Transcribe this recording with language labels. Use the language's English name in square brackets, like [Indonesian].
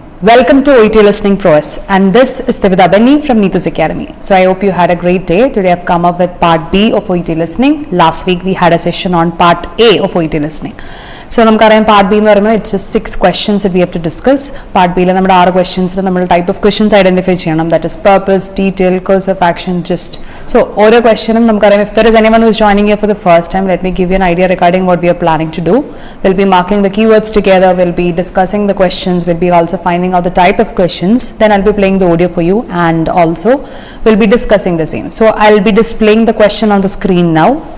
[English] Welcome to OET Listening Pros, and this is Tivida Benny from Neetu's Academy. So I hope you had a great day. Today I've come up with part B of OET Listening. Last week we had a session on part A of OET Listening. So [Malayalam] നമുക്കറിയാം part B എന്ന് പറയുമ്പോൾ [English] It's just 6 questions that we have to discuss. [Malayalam] Part ബിയിൽ നമ്മുടെ 6 questions നമ്മൾ type of questions identify ചെയ്യണം. [English] That is purpose, detail, course of action, just. [Malayalam] So ഓരോ ക്വസ്റ്റ്യനും നമുക്കറിയാം. [English] If there is anyone who is joining here for the first time, let me give you an idea regarding what we are planning to do. We'll be marking the keywords together. We'll be discussing the questions. We'll be also finding out the type of questions. Then I'll be playing the audio for you, and also we'll be discussing the same. So I'll be displaying the question on the screen now.